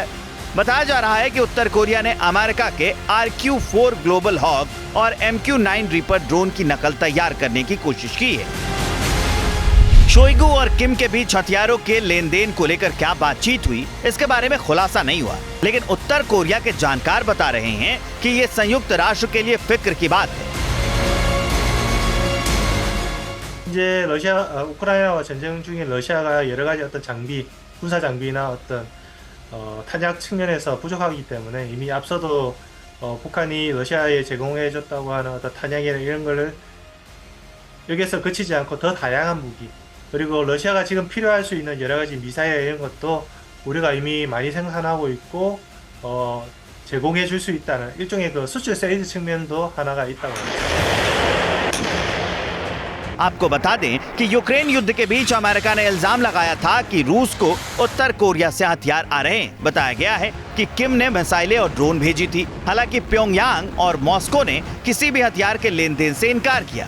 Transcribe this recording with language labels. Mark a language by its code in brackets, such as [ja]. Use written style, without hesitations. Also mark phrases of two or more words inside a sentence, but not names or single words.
[hi] बताया जा रहा है कि उत्तर कोरिया ने अमेरिका के RQ-4 ग्लोबल हॉक और MQ-9 रीपर ड्रोन की नकल तैयार करने की कोशिश की है। शोइगु और किम के बीच हथियारों के लेन देन को लेकर क्या बातचीत हुई, इसके बारे में खुलासा नहीं हुआ, लेकिन उत्तर कोरिया के जानकार बता रहे हैं कि ये संयुक्त राष्ट्र के लिए फिक्र की बात है। [ko] 이제 우크라이나와 전쟁 중에 러시아가 여러 가지 어떤 장비, 군사 장비나 어떤 탄약 측면에서 부족하기 때문에 이미 앞서도 북한이 러시아에 제공해줬다고 하는 어떤 탄약이나 이런 거를 여기서 그치지 않고 더 다양한 무기, 그리고 러시아가 지금 필요할 수 있는 여러 가지 미사일 이런 것도 우리가 이미 많이 생산하고 있고 제공해 줄 수 있다는 일종의 그 수출 세일즈 측면도 하나가 있다고 합니다. [hi] आपको बता दें कि यूक्रेन युद्ध के बीच अमेरिका ने इल्जाम लगाया था कि रूस को उत्तर कोरिया से हथियार आ रहे हैं। बताया गया है कि किम ने मिसाइलें और ड्रोन भेजी थी। हालांकि प्योंगयांग और मॉस्को ने किसी भी हथियार के लेन देन से इनकार किया।